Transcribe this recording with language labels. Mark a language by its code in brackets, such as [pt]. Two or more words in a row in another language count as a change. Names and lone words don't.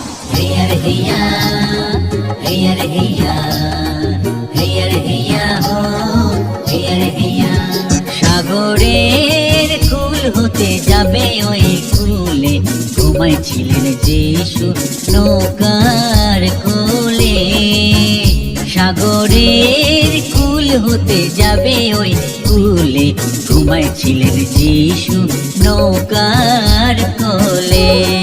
[hi] हैया रे हैया, हैया रे हैया, हैया रे हैया हो, हैया रे हैया। [bn] সাগরের কুল হতে যাবে ওই কুলে, ঘুমাইছিলেন যিশু নৌকার কোলে। সাগরের কুল হতে যাবে ওই কুলে, ঘুমাইছিলেন যিশু নৌকার কোলে।